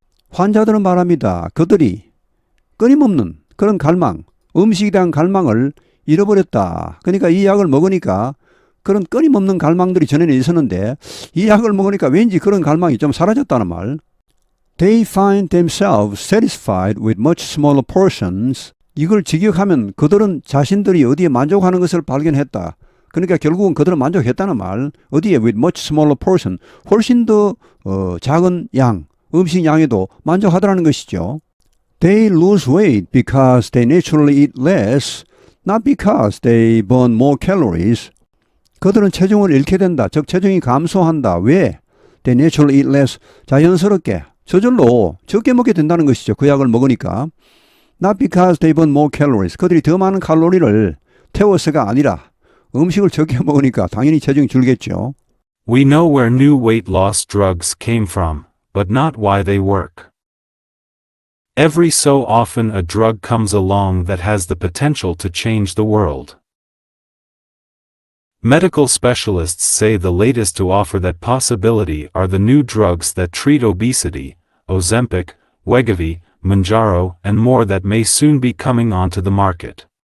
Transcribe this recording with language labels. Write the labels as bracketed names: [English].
[Korean] 환자들은 말합니다. 그들이 끊임없는 그런 갈망, 음식에 대한 갈망을 잃어버렸다. 그러니까 이 약을 먹으니까 그런 끊임없는 갈망들이 전에는 있었는데 이 약을 먹으니까 왠지 그런 갈망이 좀 사라졌다는 말. [English] They find themselves satisfied with much smaller portions. [Korean] 이걸 직역하면 그들은 자신들이 어디에 만족하는 것을 발견했다. 그러니까 결국은 그들은 만족했다는 말. 어디에 [English] with much smaller portion, [Korean] 훨씬 더 작은 양, 음식 양에도 만족하더라는 것이죠. [English] They lose weight because they naturally eat less, not because they burn more calories. [Korean] 그들은 체중을 잃게 된다. 즉 체중이 감소한다. 왜? [English] They naturally eat less. [Korean] 자연스럽게 저절로 적게 먹게 된다는 것이죠. 그 약을 먹으니까. [English] Not because they burn more calories. [Korean] 그들이 더 많은 칼로리를 태워서가 아니라 음식을 적게 먹으니까 당연히 체중이 줄겠죠. [English] We know where new weight loss drugs came from, but not why they work. Every so often a drug comes along that has the potential to change the world. Medical specialists say the latest to offer that possibility are the new drugs that treat obesity, Ozempic, Wegovy, Mounjaro, and more that may soon be coming onto the market.